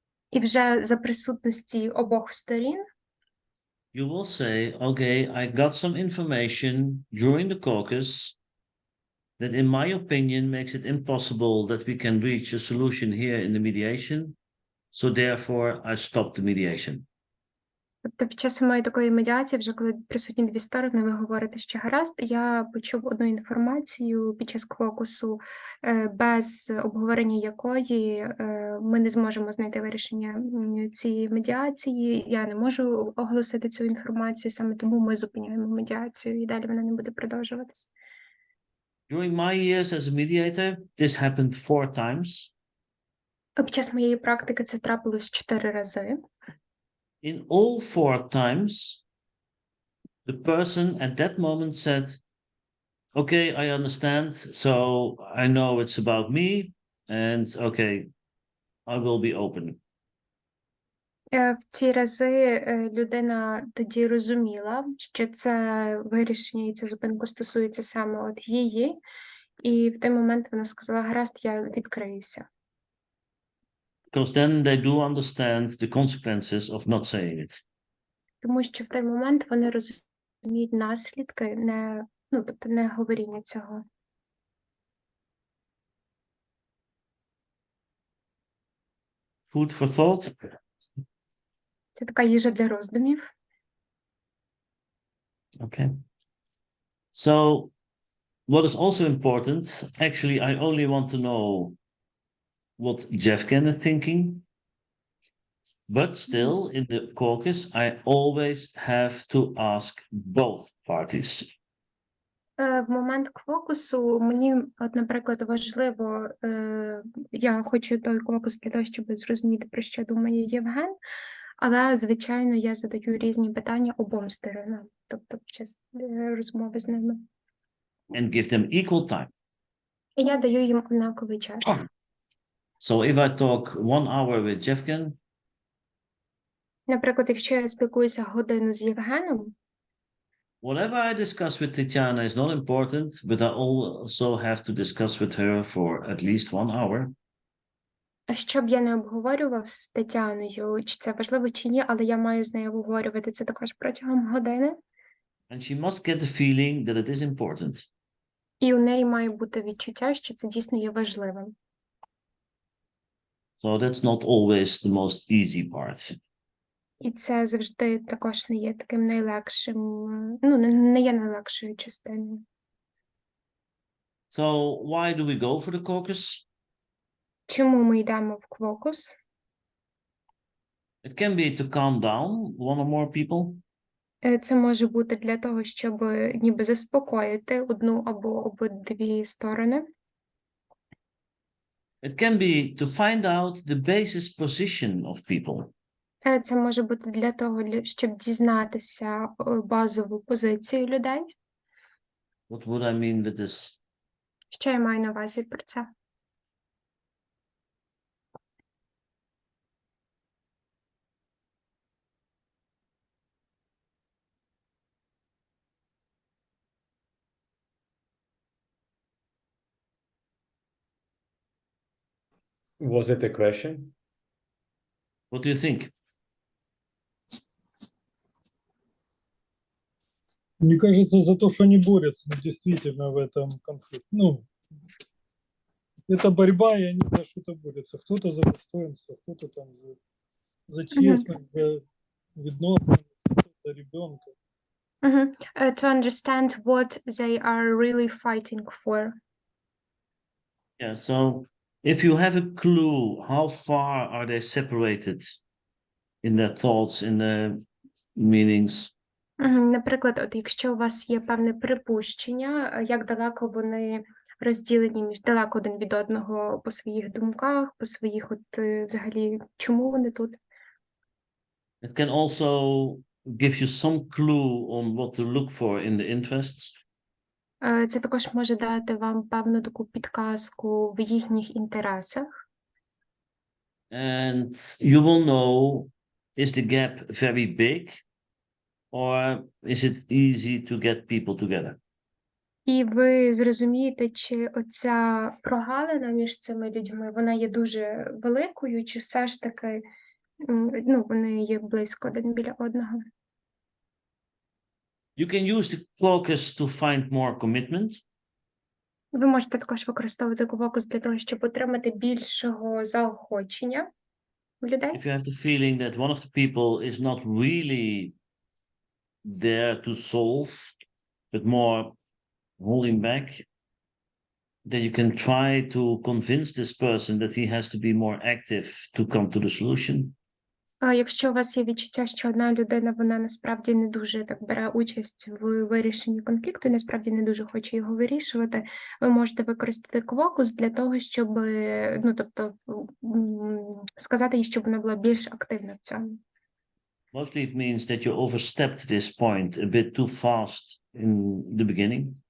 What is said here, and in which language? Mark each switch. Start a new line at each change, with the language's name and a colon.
Ukrainian: і вже за присутності обох сторін
English: you will say, okay, I got some information during the caucus that in my opinion makes it impossible that we can reach a solution here in the mediation. So therefore I stop the mediation.
Ukrainian: Тобто під час самої такої медіації, вже коли присутні дві сторони, ви говорите, що гаразд, я почув одну інформацію під час квокусу, без обговорення якої ми не зможемо знайти вирішення цієї медіації. Я не можу оголосити цю інформацію, саме тому ми зупиняємо медіацію, і далі вона не буде продовжуватися.
English: During my years as a mediator, this happened 4 times.
Ukrainian: Під час моєї практики це трапилось 4 рази.
English: In all 4 times, the person at that moment said, okay, I understand, so I know it's about me, and okay, I will be open.
Ukrainian: В ці рази людина тоді розуміла, що це вирішення і ця зупинка стосується саме от її, і в той момент вона сказала, гаразд, я відкриюся.
English: Because then they do understand the consequences of not saying it.
Ukrainian: Тому що в той момент вони розуміють наслідки, тобто не говоріння цього.
English: Food for thought.
Ukrainian: Це така їжа для роздумів.
English: Okay. So, what is also important, actually, I only want to know what Jeffken is thinking, but still, in the caucus, I always have to ask both parties.
Ukrainian: В момент квокусу мені, от, наприклад, важливо, я хочу той квокус для того, щоб зрозуміти, про що думає Євген, але, звичайно, я задаю різні питання обом сторонам, тобто під час розмови з ними.
English: And give them equal time.
Ukrainian: І я даю їм однаковий час.
English: So if I talk 1 hour with Jeffken,
Ukrainian: Наприклад, якщо я спілкуюся годину з Євгеном,
English: whatever I discuss with Tatiana is not important, but I also have to discuss with her for at least 1 hour.
Ukrainian: що б я не обговорював з Тетяною, чи це важливо, чи ні, але я маю з нею обговорювати це також протягом години.
English: And she must get the feeling that it is important.
Ukrainian: І у неї має бути відчуття, що це дійсно є важливим.
English: So that's not always the most easy part.
Ukrainian: І це завжди також не є таким найлегшим, не є найлегшою частиною.
English: So why do we go for the caucus?
Ukrainian: Чому ми йдемо в квокус?
English: It can be to calm down 1 or more people.
Ukrainian: Це може бути для того, щоб ніби заспокоїти одну або обидві сторони.
English: It can be to find out the basis position of people.
Ukrainian: Це може бути для того, щоб дізнатися базову позицію людей.
English: What would I mean with this?
Ukrainian: Що я маю на увазі про це?
English: Was it a question? What do you think?
Russian: Мне кажется, за то, что они борются, действительно в этом конфликте. Это борьба, и они за что-то борются. Кто-то за достоинство, кто-то там за честность, за відносини, кто-то за ребенка.
English: To understand what they are really fighting for. Yeah, so if you have a clue, how far are they separated in their thoughts, in their meanings?
Ukrainian: Наприклад, от якщо у вас є певне припущення, як далеко вони розділені далеко один від одного по своїх думках, по своїх взагалі, чому вони тут?
English: It can also give you some clue on what to look for in the interests.
Ukrainian: Це також може дати вам певну таку підказку в їхніх інтересах.
English: And you will know, is the gap very big or is it easy to get people together?
Ukrainian: І ви зрозумієте, чи оця прогалина між цими людьми, вона є дуже великою, чи все ж таки, вони є близько один біля одного.
English: You can use the caucus to find more commitment.
Ukrainian: Ви можете також використовувати квокус для того, щоб отримати більшого заохочення. у людей.
English: If you have the feeling that one of the people is not really there to solve, but more holding back, then you can try to convince this person that he has to be more active to come to the solution.
Ukrainian: А якщо у вас є відчуття, що одна людина, вона насправді не дуже так бере участь в вирішенні конфлікту і насправді не дуже хоче його вирішувати, ви можете використати квокус для того, щоб, ну, тобто, сказати їй, щоб вона була більш активна в цьому.
English: Mostly it means that you overstepped this point a bit too fast in the beginning.